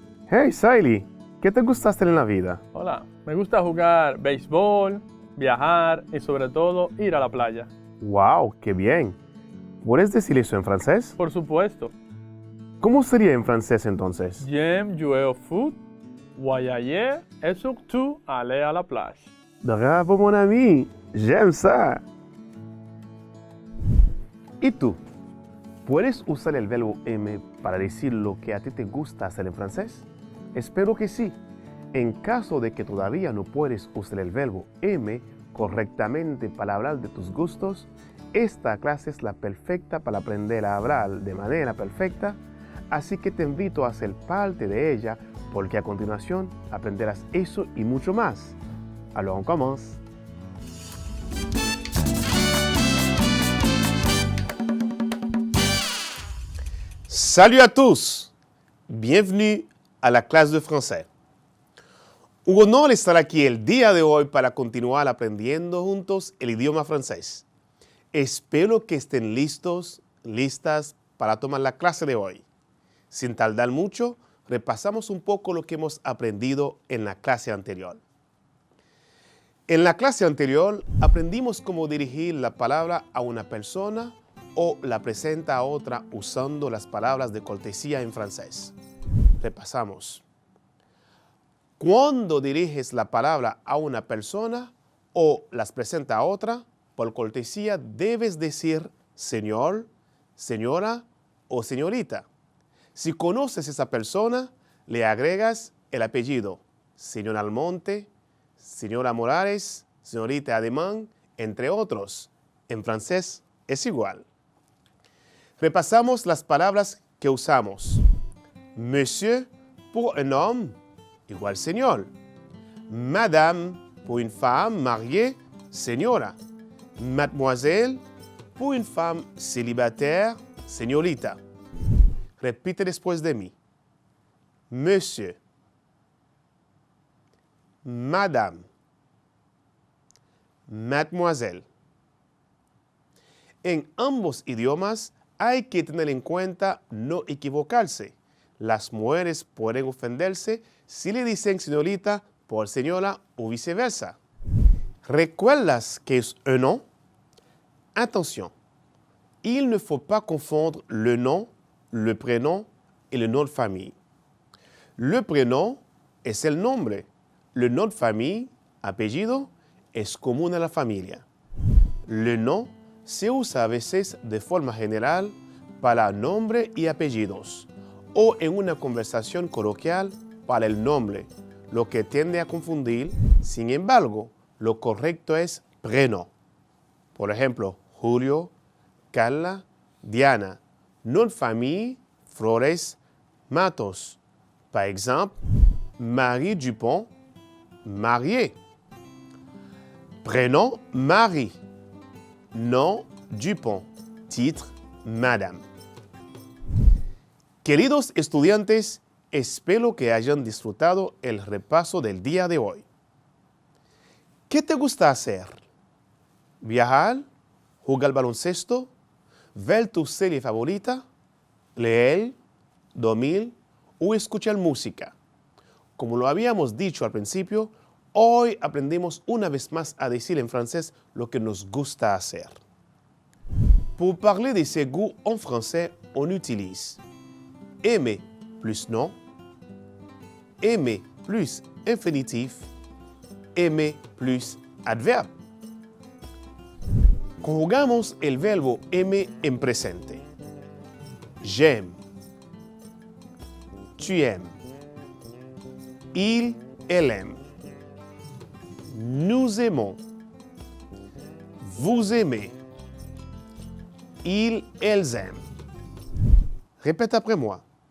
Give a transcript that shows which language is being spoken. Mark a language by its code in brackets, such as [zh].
[es] Hey, Siley, ¿qué te gusta hacer en la vida? Hola, me gusta jugar béisbol, viajar y sobre todo ir a la playa. ¡Wow! ¡Qué bien! ¿Puedes decir eso en francés? Por supuesto. ¿Cómo sería en francés entonces? [fr] J'aime jouer au foot, voyager et surtout aller à la plage. Bravo, mon ami! J'aime ça! [es] ¿Y tú? ¿Puedes usar el verbo aimer para decir lo que a ti te gusta hacer en francés? Espero que sí. En caso de que todavía no puedes usar el verbo aimer correctamente para hablar de tus gustos, esta clase es la perfecta para aprender a hablar de manera perfecta, así que te invito a ser parte de ella porque a continuación aprenderás eso y mucho más. [fr] Alors on commence. Salut à tous! Bienvenue à la clase de français. [es] Un honor estar aquí el día de hoy para continuar aprendiendo juntos el idioma francés. Espero que estén listas para tomar la clase de hoy. Sin tardar mucho, repasamos un poco lo que hemos aprendido en la clase anterior. En la clase anterior aprendimos cómo dirigir la palabra a una persona o la presenta a otra usando las palabras de cortesía en francés. Repasamos. Cuando diriges la palabra a una persona o las presenta a otra, por cortesía debes decir señor, señora o señorita. Si conoces a esa persona, le agregas el apellido, señor Almonte, señora Morales, señorita Ademán, entre otros. En francés es igual. Repasamos las palabras que usamos. [fr] Monsieur pour un homme, [es] igual señor. [fr] Madame pour une femme mariée, señora. Mademoiselle pour une femme célibataire, señorita. [es] Repite después de mí. [fr] Monsieur, Madame, Mademoiselle. [es] En ambos idiomas hay que tener en cuenta no equivocarse. Las mujeres pueden ofenderse si le dicen señorita por señora o viceversa. ¿Recuerdas que es un nom? [fr] Attention, il ne faut pas confondre le nom, le prénom et le nom de famille. Le prénom [es] es el nombre. [fr] Le nom de famille, [es] apellido, es común a la familia. Le nom se usa a veces de forma general para nombre y apellidos o en una conversación coloquial para el nombre, lo que tiende a confundir. Sin embargo, lo correcto es prénom. Por ejemplo, Julio, Carla, Diana. [fr] Nom de famille, Flores, Matos. Par exemple, Marie Dupont, mariée. Prénom, Marie. Nom, Dupont. Titre, Madame. [es] Queridos estudiantes, espero que hayan disfrutado el repaso del día de hoy. ¿Qué te gusta hacer? ¿Viajar? ¿Jugar baloncesto? ¿Ver tu serie favorita? ¿Leer? ¿Dormir? ¿O escuchar música? Como lo habíamos dicho al principio, hoy aprendimos una vez más a decir en francés lo que nos gusta hacer. [fr] Pour parler de ses goûts en français, on utilise aimer plus nom, aimer plus infinitif, aimer plus adverbe. [es] Conjugamos el verbo aimer en presente. [fr] J'aime, tu aimes, il, elle aime. Nous aimons, vous aimez, ils, elles aiment. Répète après moi.